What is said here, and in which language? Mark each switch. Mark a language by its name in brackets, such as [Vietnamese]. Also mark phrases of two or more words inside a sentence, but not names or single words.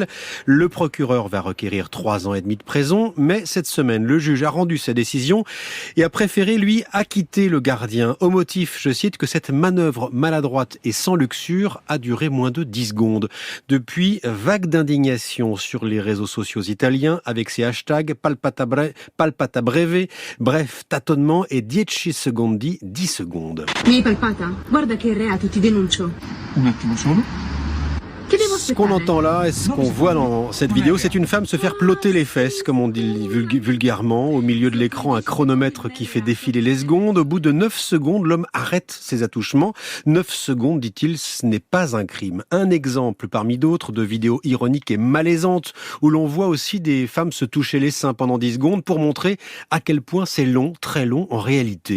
[French] Le procureur va requérir 3 ans et demi de prison, mais cette semaine, le juge a rendu sa décision et a préféré, lui, acquitter le gardien au motif, je cite, que cette manœuvre maladroite et sans luxure a duré moins de 10 secondes. Depuis, vague d'indignation sur les réseaux sociaux italiens avec ces hashtags [Italian] palpata breve, [French] bref, tâtonnement et 10 secondi, 10 secondes. [Italian] Mi hai palpata? Guarda che reato, ti denuncio. Un attimo solo. [French] Ce qu'on entend là et ce qu'on voit dans cette vidéo, c'est une femme se faire plotter les fesses, comme on dit vulgairement. Au milieu de l'écran, un chronomètre qui fait défiler les secondes. Au bout de 9 secondes, l'homme arrête ses attouchements. 9 secondes, dit-il, ce n'est pas un crime. Un exemple parmi d'autres de vidéos ironiques et malaisantes où l'on voit aussi des femmes se toucher les seins pendant 10 secondes pour montrer à quel point c'est long, très long en réalité.